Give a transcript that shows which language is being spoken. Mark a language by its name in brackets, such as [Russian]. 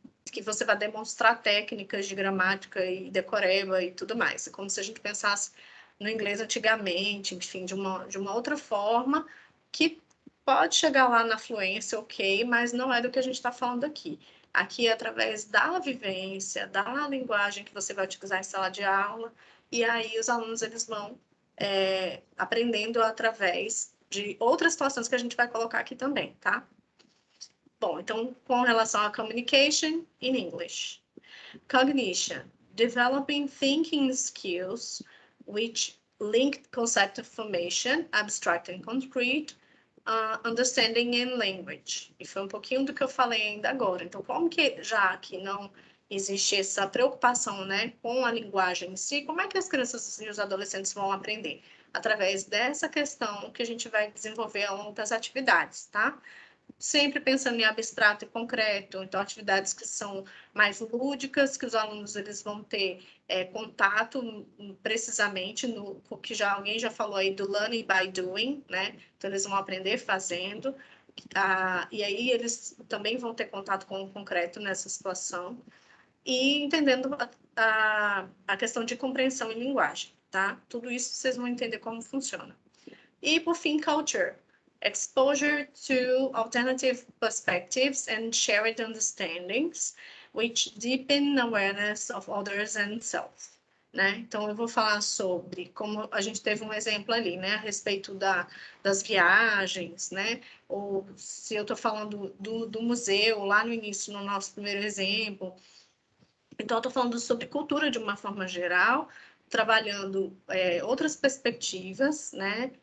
[Portuguese] Que você vai demonstrar técnicas de gramática e decoreba e tudo mais. É como se a gente pensasse no inglês antigamente, enfim, de uma outra forma, que pode chegar lá na fluência, ok, mas não é do que a gente está falando aqui. Aqui é através da vivência, da linguagem que você vai utilizar em sala de aula, e aí os alunos eles vão aprendendo através de outras situações que a gente vai colocar aqui também, tá? Bom, então, com relação a [English] communication in English. Cognition, developing thinking skills which link concept formation, abstract and concrete, understanding and language. [Portuguese] E foi um pouquinho do que eu falei ainda agora. Então, como que, já que não existe essa preocupação, né, com a linguagem em si, como é que as crianças e os adolescentes vão aprender? Através dessa questão que a gente vai desenvolver ao longo das atividades, tá? sempre pensando em abstrato e concreto, então atividades que são mais lúdicas, que os alunos eles vão ter contato precisamente no que alguém já falou aí do [English] learning by doing, [Portuguese] né? Então eles vão aprender fazendo, e aí eles também vão ter contato com o concreto nessa situação e entendendo a questão de compreensão em linguagem, tá? Tudo isso vocês vão entender como funciona. E por fim, culture. [English] Exposure to alternative perspectives and shared understandings, which deepen awareness of others and self. [Portuguese] Né? Então, eu vou falar sobre, como a gente teve um exemplo ali, né? A respeito das viagens, né? Ou se eu estou falando do museu, lá no início, no nosso primeiro exemplo. Então, eu estou falando sobre cultura de uma forma geral, trabalhando outras perspectivas, né?